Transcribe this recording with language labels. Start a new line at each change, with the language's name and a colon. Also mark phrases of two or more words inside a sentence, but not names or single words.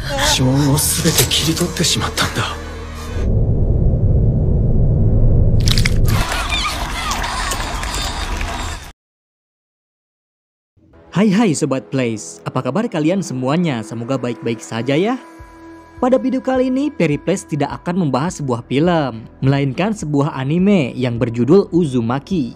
Japanese: 指紋を全て切り取ってしまったんだ。
Indonesian: Hai Sobat Plays, apa kabar kalian semuanya? Semoga baik-baik saja ya. Pada video kali ini, Periplays tidak akan membahas sebuah film, melainkan sebuah anime yang berjudul Uzumaki.